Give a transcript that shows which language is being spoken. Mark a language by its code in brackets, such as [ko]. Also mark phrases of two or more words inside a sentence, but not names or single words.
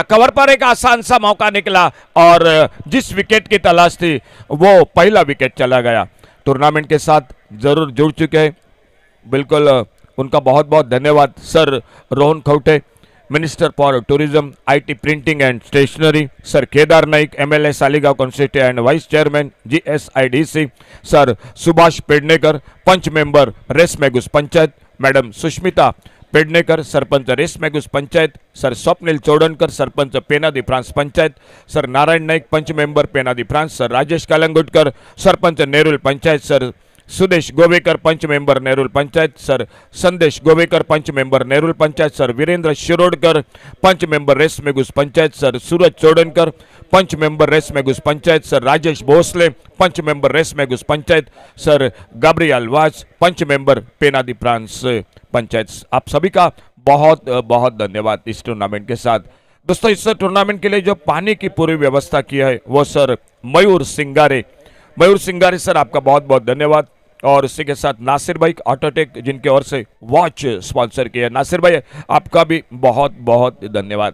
[hi] कवर पर एक आसान सा मौका निकला और जिस विकेट की तलाश थी वो पहला विकेट चला गया। टूर्नामेंट के साथ जरूर जुड़ चुके हैं, बिल्कुल उनका बहुत बहुत धन्यवाद सर रोहन खौटे, [en] Minister for Tourism, IT Printing and Stationery, [hi] सर केदार नाइक, [en] MLA Saligao constituency and Vice Chairman GSIDC, [hi] सर सुभाष पेडनेकर, पंच मेंबर रेस मेगुस पंचायत, मैडम सुष्मिता पेडनेकर, सरपंच रेस मेगुस पंचायत, सर स्वप्निल चौडनकर, सरपंच पेनादी फ्रांस पंचायत, सर नारायण नाइक, पंच मेंबर पेनादी फ्रांस, सर राजेश कालंगुटकर, सरपंच नेरुल पंचायत, सर सुदेश गोवेकर, पंच मेंबर नेरुल पंचायत, सर संदेश गोवेकर, पंच मेंबर नेरुल पंचायत, सर वीरेंद्र शिरोडकर, पंच मेंबर रेस मेगुस पंचायत, सर सूरज चौडनकर, पंच मेंबर रेस मेगुस पंचायत, सर राजेश भोसले, पंच मेंबर रेस मेगुस पंचायत, सर गाब्रियल वाज, पंच मेंबर पेनादी फ्रांस पंचायत। आप सभी का बहुत बहुत धन्यवाद इस टूर्नामेंट के साथ। दोस्तों, इस टूर्नामेंट के लिए जो पानी की पूरी व्यवस्था की है वो सर मयूर सिंगारे मयूर सिंगारी सर आपका बहुत बहुत धन्यवाद। और इसी के साथ नासिर भाई ऑटोटेक जिनके ओर से वॉच स्पॉन्सर किया, नासिर भाई आपका भी बहुत बहुत धन्यवाद।